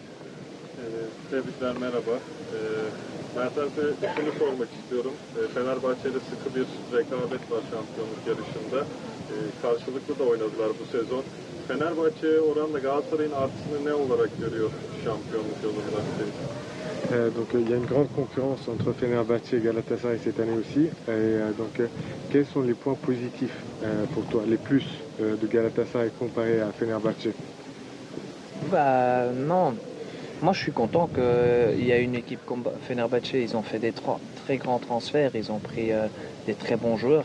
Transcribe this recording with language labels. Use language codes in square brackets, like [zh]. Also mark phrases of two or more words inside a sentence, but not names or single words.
[tr] Tebrikler, merhaba. Mertens'e şunu sormak istiyorum. Fenerbahçe'de sıkı bir rekabet var şampiyonluk yarışında. Karşılıklı da oynadılar bu sezon. Fenerbahçe'ye oranla Galatasaray'ın artısını ne olarak görüyor şampiyonluk yolunda? [fr] Donc il y a une grande concurrence entre Fenerbahçe et Galatasaray cette année aussi. Donc quels sont les points positifs pour toi, les plus de Galatasaray comparé à Fenerbahçe? Non, moi je suis content qu'il y a une équipe comme Fenerbahçe, ils ont fait des très grands transferts, ils ont pris des très bons joueurs.